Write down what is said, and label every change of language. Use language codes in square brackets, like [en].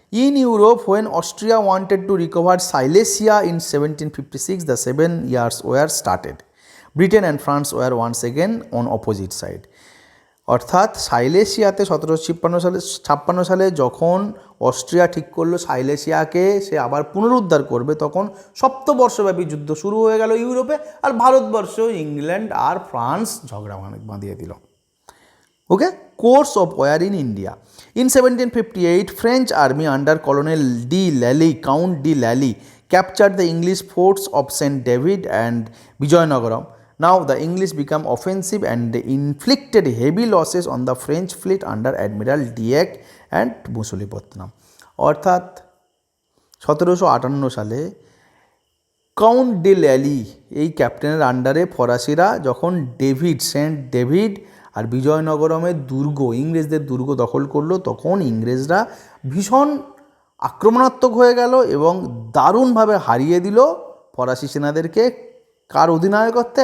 [en] In Europe when Austria wanted to recover Silesia in 1756 the 7 years war started. Britain and France were once again on opposite side. [bn] অর্থাৎ সাইলেশিয়াতে 1756 সালে যখন Austria ঠিক করলো সাইলেশিয়াকে সে আবার পুনরুদ্ধার করবে, তখন সপ্তবর্ষব্যাপী যুদ্ধ শুরু হয়ে গেল ইউরোপে, আর ভারতবর্ষ, ইংল্যান্ড আর ফ্রান্স ঝগড়া বাঁধিয়ে দিল। [en] Okay, course of war in India. In 1758, French army under Colonel de Lally, Count de Lally, captured the English forts of St. David and Vijayanagaram. Now the English became offensive and they inflicted heavy losses on the French fleet under Admiral Dieck and Musulipatnam. [bn] অর্থাৎ 1758 সালে count day ল্যালি এই ক্যাপ্টেনের আন্ডারে ফরাসিরা যখন Saint David আর বিজয়নগরমের দুর্গ, ইংরেজদের দুর্গ দখল করলো, তখন ইংরেজরা ভীষণ আক্রমণাত্মক হয়ে গেল এবং দারুণভাবে হারিয়ে দিল ফরাসি সেনাদেরকে। কার অধিনায়কত্বে?